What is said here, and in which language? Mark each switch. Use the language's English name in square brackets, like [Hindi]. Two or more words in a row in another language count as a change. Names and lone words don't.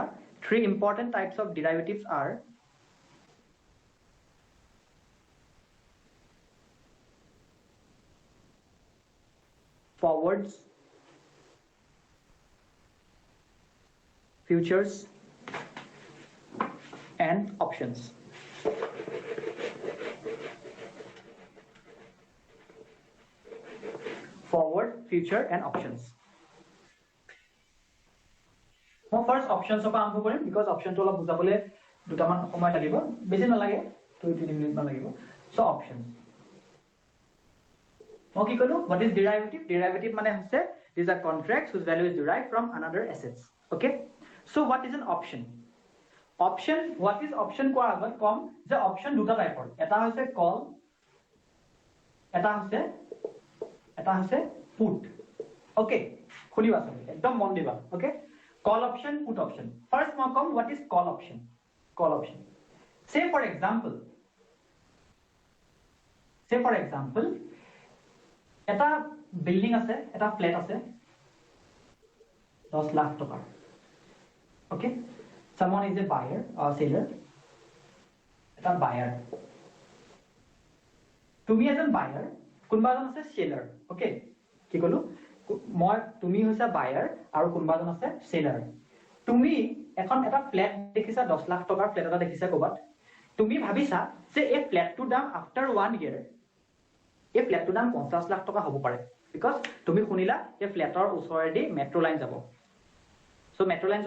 [English] 3 important types of derivatives are forwards, futures, and options. Forward, future, and options. [Assamese] মই [English] first options [Assamese] পৰা আৰম্ভ কৰিম বিকজ অপশনটো অলপ বুজাবলে দুটামান সময় লাগিব, বেছি নালাগে 2-3 মিনিট মান লাগিব. [English] so options [Assamese] মই কি কলো [English] what is derivative derivative [Assamese] মানে হৈছে [English] these are contracts whose value is derived from another assets okay so what is an option option what is option [Assamese] কোৱাৰ আগত কম যে [English] option [Assamese] দুটা টাইপৰ এটা হৈছে [English] call [Assamese] এটা হৈছে [English] put okay [Assamese] খুলিবা সব একদম মন দিবা [English] okay call option put option first [Assamese] মই কম [English] what is call option say for example [Assamese] এটা বিল্ডিং আছে এটা ফ্ল্যাট আছে 10 লাখ টকা okay [English] someone is a buyer or seller [Assamese] এটা buyer তুমি এজন buyer কোনবা এজন আছে seller okay কি কলো মই তুমি হৈছে buyer আৰু কোনবা এজন আছে seller তুমি এখন এটা ফ্ল্যাট দেখিছা 10 লাখ টকাৰ ফ্ল্যাট এটা দেখিছা কবাত তুমি ভাবিছা যে এই ফ্ল্যাটটোৰ দাম [English] after 1 year [Assamese] এই ফ্ল্যাটটোৰ দাম 50 লাখ টকা হ'ব পাৰে বিকজ তুমি শুনিলা এই ফ্ল্যাটৰ ওচৰেদি [English] metro line [Assamese] যাব সো [English] metro line [Assamese] যোৱা